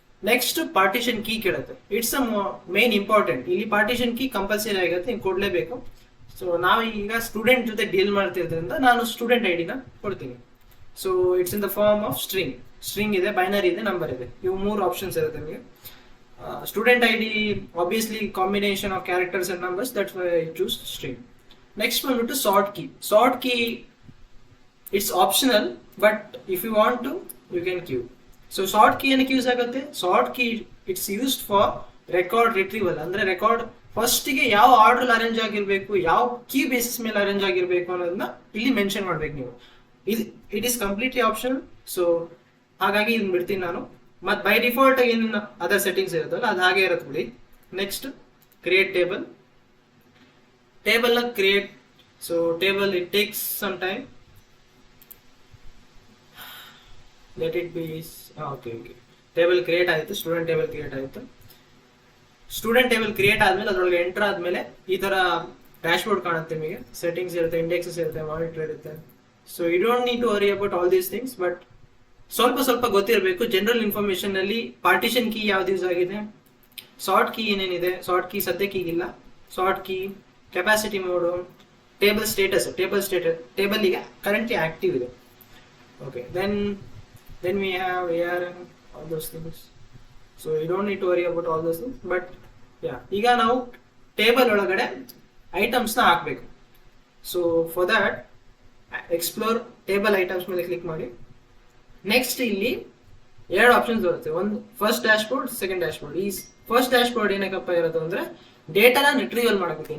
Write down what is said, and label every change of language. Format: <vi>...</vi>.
<kn>Next partition key ಕೇಳುತ್ತೆ.</kn> <en>It's a main important.</en> <kn>ಇಲ್ಲಿ partition key compulsory ಆಗುತ್ತೆ, ಹಿಂಗೆ ಕೊಡ್ಲೇಬೇಕು. ಸೊ ನಾವು ಈಗ ಸ್ಟೂಡೆಂಟ್ ಜೊತೆ ಡೀಲ್ ಮಾಡ್ತಿರೋದ್ರಿಂದ ನಾನು ಸ್ಟೂಡೆಂಟ್ ಐ ಡಿನ ಕೊಡ್ತೀನಿ. So</kn> <en>it's in the form of string</en> <kn>ಇದೆ, ಬೈನರಿ ಇದೆ, ನಂಬರ್ ಇದೆ. ಇವು 3 ಆಪ್ಷನ್ಸ್ ಇರುತ್ತೆ ನಿಮಗೆ.</kn> <en>Student ID obviously combination of characters and numbers, that's why I choose string. Next one to sort key. It's optional, but if you want to you can queue.</en> <kn>So sort key ಏನಕ್ಕೆ use ಆಗುತ್ತೆ?</kn> <en>Sort key it's used for record retrieval.</en> <kn>ಅಂದ್ರೆ record first ಗೆ ಯಾವ order arrange ಆಗಿರ್ಬೇಕು, ಯಾವ key basis ಮೇಲೆ arrange ಆಗಿರ್ಬೇಕು ಅನ್ನೋದನ್ನ ಇಲ್ಲಿ ಮೆನ್ಷನ್ ಮಾಡ್ಬೇಕು ನೀವು.</kn> <en>It is completely optional.</en> <kn>So ಹಾಗಾಗಿ ಇದನ್ನ ಬಿಡ್ತೀನಿ ನಾನು. ಮತ್ ಬೈ ಡಿಫಾಲ್ಟ್ ಏನು ಅದರ್ ಸೆಟ್ಟಿಂಗ್ಸ್ ಇರುತ್ತಲ್ಲ ಅದು ಹಾಗೆ ಇರುತ್ತೆ ಬಿಡಿ. ನೆಕ್ಸ್ಟ್ ಕ್ರಿಯೇಟ್ ಟೇಬಲ್ ನ create.</kn> <en>So table it takes some time. Let it be.</en> <kn>Okay, table create ಆಯಿತು, ಸ್ಟೂಡೆಂಟ್ ಟೇಬಲ್ ಕ್ರಿಯೇಟ್ ಆಯಿತು. ಸ್ಟೂಡೆಂಟ್ ಟೇಬಲ್ ಕ್ರಿಯೇಟ್ ಆದ್ಮೇಲೆ ಅದರೊಳಗೆ ಎಂಟರ್ ಆದ್ಮೇಲೆ ಈ ತರ ಡ್ಯಾಶ್ ಬೋರ್ಡ್ ಕಾಣುತ್ತೆ ನಿಮಗೆ. ಸೆಟ್ಟಿಂಗ್ಸ್ ಇರುತ್ತೆ, ಇಂಡೆಕ್ಸಸ್ ಇರುತ್ತೆ, ಮಾನಿಟರ್ ಇರುತ್ತೆ.</kn> <en>so you don't need to worry about all these things,</en> <kn>but ಸ್ವಲ್ಪ ಗೊತ್ತಿರಬೇಕು. ಜನರಲ್ ಇನ್ಫಾರ್ಮೇಶನ್ ಅಲ್ಲಿ ಪಾರ್ಟಿಷನ್ ಕೀ ಯಾವ್ದು ಯೂಸ್ ಆಗಿದೆ, ಸಾರ್ಟ್ ಕೀ ಏನೇನಿದೆ, ಸಾರ್ಟ್ ಕೀ ಸದ್ಯಕ್ಕೆ ಈಗಿಲ್ಲ, sort key, capacity mode, table status table ಈಗ ಕರೆಂಟ್ಲಿ ಆಕ್ಟಿವ್ ಇದೆ.</kn> <en>Okay, then we have ARM, all those things. So you don't need to worry about all those things.</en> <kn>But yeah, ಈಗ ನಾವು table ಒಳಗಡೆ items ನ ಹಾಕ್ಬೇಕು. So for that explore table items ಮೇಲೆ click ಮಾಡಿ. Next ಇಲ್ಲಿ 2 options ಬರುತ್ತೆ. ಒಂದು first dash board, second dash board. ಈ ಫಸ್ಟ್ ಡ್ಯಾಶ್ ಬೋರ್ಡ್ ಏನಕ್ಕಪ್ಪ ಇರೋದು ಅಂದ್ರೆ ಡೇಟಾನ ರಿಟ್ರೀವಲ್ ಮಾಡಬೇಕು.</kn>